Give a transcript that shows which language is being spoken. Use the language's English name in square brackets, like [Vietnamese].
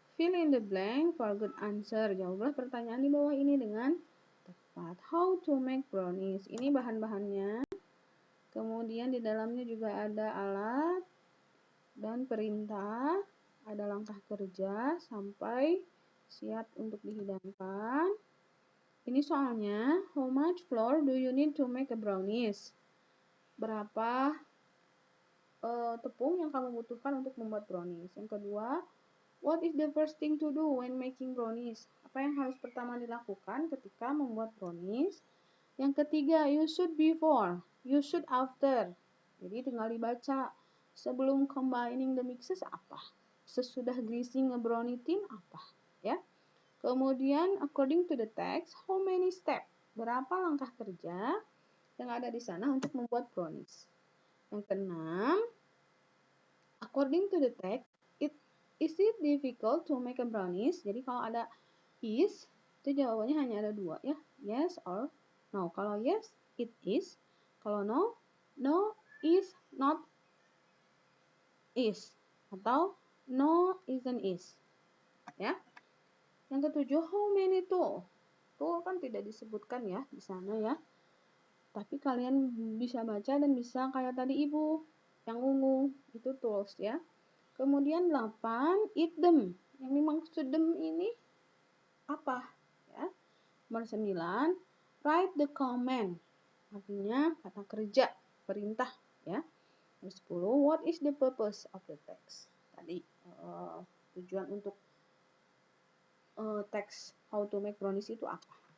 [English] Fill in the blank for good answer. [Indonesian] Jawablah pertanyaan di bawah ini dengan tepat. [English] How to make brownies. [Indonesian] Ini bahan-bahannya. Kemudian di dalamnya juga ada alat dan perintah. Ada langkah kerja sampai siap untuk dihidangkan. Ini soalnya, [English] how much flour do you need to make a brownies? [Indonesian] Berapa tepung yang kamu butuhkan untuk membuat brownies? Yang kedua, [English] what is the first thing to do when making brownies? [Indonesian] Apa yang harus pertama dilakukan ketika membuat brownies? Yang ketiga, [English] you should before, you should after. [Indonesian] Jadi tinggal dibaca. Sebelum [English] combining the mixes [Indonesian] apa? Sesudah [English] greasing a brownie tin [Indonesian] apa? Ya. [English] Kemudian, according to the text, how many steps? [Indonesian] Berapa langkah kerja yang ada di sana untuk membuat brownies? Yang keenam, [English] according to the text, is it difficult to make a brownies? [Indonesian] Jadi kalau ada is, itu jawabannya hanya ada 2 ya. [English] Yes or no. [Indonesian] Kalau [English] yes, it is. Kalau no, no is not is. Atau no isn't is. Ya. [Indonesian] Yang ketujuh, [English] how many tool? [Indonesian] Tool kan tidak disebutkan ya di sana ya. Tapi kalian bisa baca dan bisa kayak tadi Ibu yang ungu, itu tools ya. Kemudian 8, [English] eat them. [Indonesian] Yang dimaksud them ini apa? Ya. Nomor 9, [English] write the command. [Indonesian] Artinya kata kerja, perintah ya. Nomor 10, [English] what is the purpose of the text? [Indonesian] Tadi tujuan untuk teks how to make brownies itu apa?